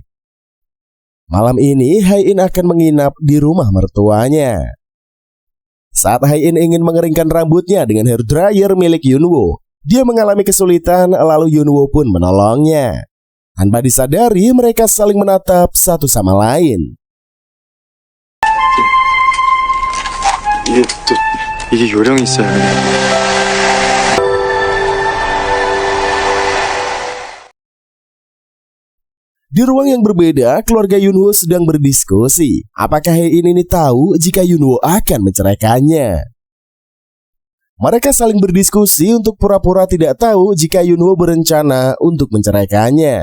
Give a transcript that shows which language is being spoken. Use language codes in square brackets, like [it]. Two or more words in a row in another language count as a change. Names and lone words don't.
[id] Malam ini Hae-in akan menginap di rumah mertuanya. Saat Hae-in ingin mengeringkan rambutnya dengan [en] hair dryer [id] milik Yunwo, dia mengalami kesulitan lalu Yunwo pun menolongnya. Tanpa disadari mereka saling menatap satu sama lain. [ko] 이게 요령이 있어야 해. [id] Di ruang yang berbeda, keluarga Yunwo sedang berdiskusi. Apakah Hae-in ini tahu jika Yunwo akan menceraikannya? Mereka saling berdiskusi untuk pura-pura tidak tahu jika Yunwo berencana untuk menceraikannya.